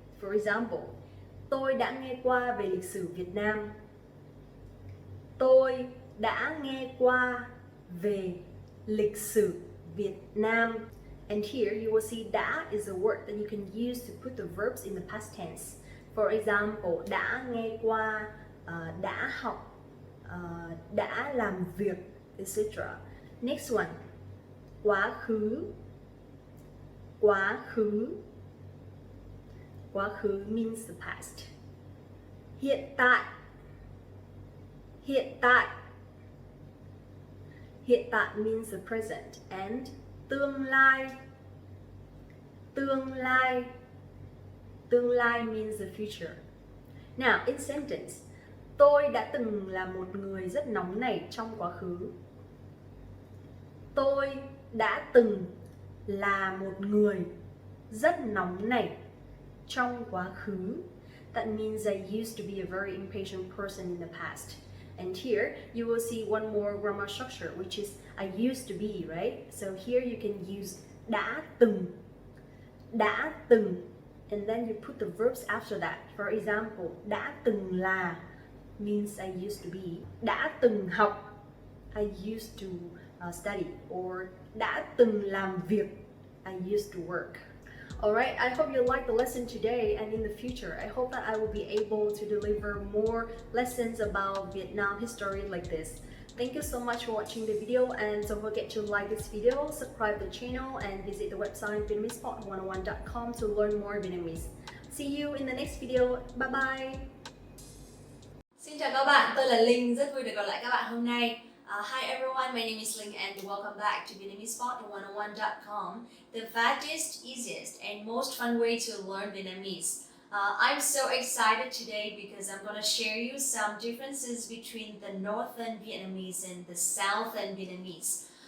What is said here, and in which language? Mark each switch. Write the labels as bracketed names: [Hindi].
[English] For example, [Vietnamese] tôi đã nghe qua về lịch sử Việt Nam. Tôi đã nghe qua về lịch sử Việt Nam. [English] And here you will see đã is a word that you can use to put the verbs in the past tense. For example, [Vietnamese] đã nghe qua, đã học, đã làm việc, etc. [English] Next one, [Vietnamese] quá khứ. Quá khứ. Quá khứ [English] means the past. [Vietnamese] Hiện tại. Hiện tại. Hiện tại [English] means the present and [Vietnamese] tương lai. Tương lai. [English] Tương lai means the future. Now, in sentence, [Vietnamese] tôi đã từng là một người rất nóng nảy trong quá khứ. Tôi đã từng là một người rất nóng nảy trong quá khứ. [English] That means I used to be a very impatient person in the past. And here you will see one more grammar structure, which is I used to be, right? So here you can use đã từng. Đã từng. And then you put the verbs after that. For example, đã từng là means I used to be. [Vietnamese] Đã từng học, [English] I used to study. Or [Vietnamese] đã từng làm việc, [English] I used to work. Alright, I hope you liked the lesson today, and in the future, I hope that I will be able to deliver more lessons about Vietnam history like this. Thank you so much for watching the video, and don't forget to like this video, subscribe the channel, and visit the website vietnamesepod101.com to learn more Vietnamese. See you in the next video. Bye bye! [Vietnamese] Xin chào các bạn, tôi là Linh, rất vui được gặp lại các bạn hôm nay. [English] Hi everyone, my name is Linh and welcome back to Vietnamesepod101.com, the fastest, easiest and most fun way to learn Vietnamese. I'm so excited today because I'm going to share you some differences between the Northern Vietnamese and the Southern Vietnamese.